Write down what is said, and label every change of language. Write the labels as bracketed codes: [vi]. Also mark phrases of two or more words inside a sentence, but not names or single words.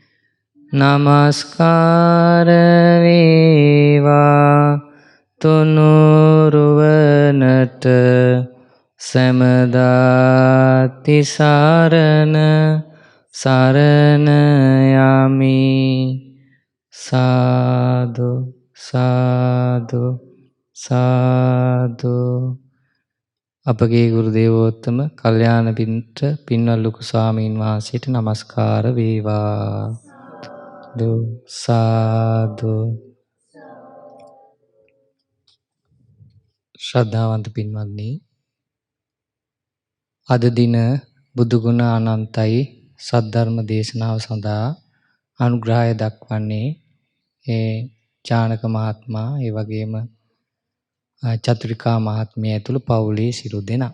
[si] නමස්කාර වේවා තුනුරුවනට සමාද තිසරණ සරණයාමි. සාදු, සාදු, සාදු. අපගේ ගුරු දේවෝත්තම කල්යාණ මිත්‍ර පින්වත් ලොකු ස්වාමීන් වහන්සේට নমස්කාර වේවා. සාදු. ශ්‍රද්ධාවන්ත පින්වත්නි, අද දින බුදු ගුණ අනන්තයි සද්ධර්ම දේශනාව සඳහා අනුග්‍රහය දක්වන්නේ ඒ ජානක මහත්මයා, ඒ වගේම චතුරිකා මහත්මිය ඇතුළු පවුලේ සියලු දෙනා.